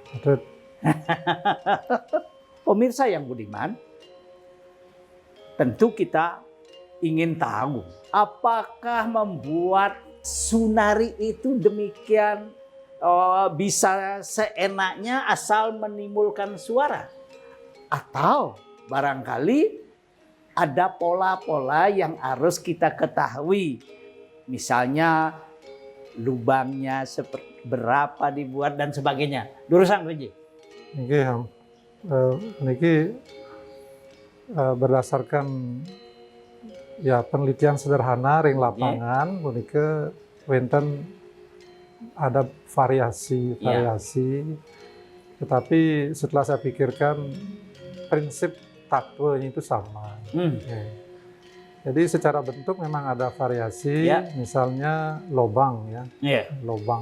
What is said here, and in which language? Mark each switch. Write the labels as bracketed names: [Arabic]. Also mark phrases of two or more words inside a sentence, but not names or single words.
[Indonesian] Pemirsa yang budiman, tentu kita ingin tahu apakah membuat sunari itu demikian bisa seenaknya asal menimbulkan suara, atau barangkali ada pola-pola yang harus kita ketahui. Misalnya lubangnya berapa dibuat dan sebagainya. Luruskan Reji. Nggih, niki berdasarkan ya penelitian sederhana ring lapangan, [Javanese] menika wonten [Indonesian] ada variasi, tetapi setelah saya pikirkan prinsip takwanya itu sama. Ya. Jadi secara bentuk memang ada variasi, misalnya lobang ya, lobang.